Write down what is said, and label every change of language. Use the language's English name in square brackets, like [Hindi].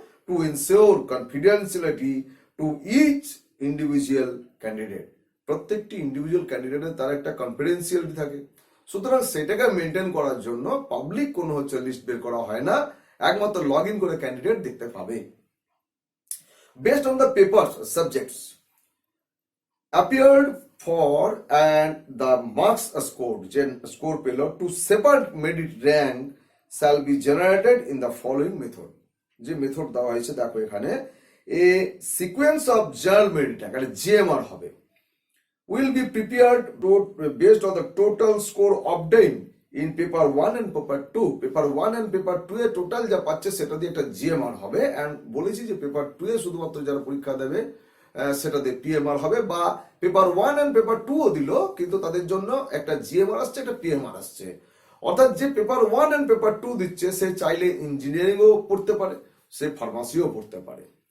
[English] To ensure confidentiality to each individual candidate. [Bangla] প্রত্যেকটি individual ক্যান্ডিডেটের তার একটা কনফিডেন্সিয়ালিটি থাকে, সুতরাং সেটাকে মেনটেন করার জন্য পাবলিক কোনো হচ্ছে লিস্ট বের করা হয় না, একমাত্র লগ ইন করে ক্যান্ডিডেট দেখতে পাবে। [English] Based on the papers, subjects appeared for and the marks scored, score পেল, to separate merit rank shall be generated in the following method. [Bangla] যে মেথড দেওয়া হয়েছে দেখো এখানে, [English] a sequence of journal merit rank, [Bangla] একটা GMR হবে, [English] will be prepared based on the total score obtained in paper 1 and paper 2. [Bangla] Paper 1 and paper 2 A total যা পাচ্ছে সেটা দিয়ে একটা জিএমআর হবে, এন্ড বলেছি যে পেপার 2 এ শুধুমাত্র যারা পরীক্ষা দেবে সেটা দিয়ে পিএমআর হবে, বা পেপার 1 and পেপার 2 ও দিল কিন্তু তাদের জন্য একটা জিএমআর আসছে, একটা পিএমআর আসছে। অর্থাৎ যে পেপার 1 এন্ড পেপার 2 দিচ্ছে সে চাইলে ইঞ্জিনিয়ারিংও পড়তে পারে, সে ফার্মাসিও পড়তে পারে।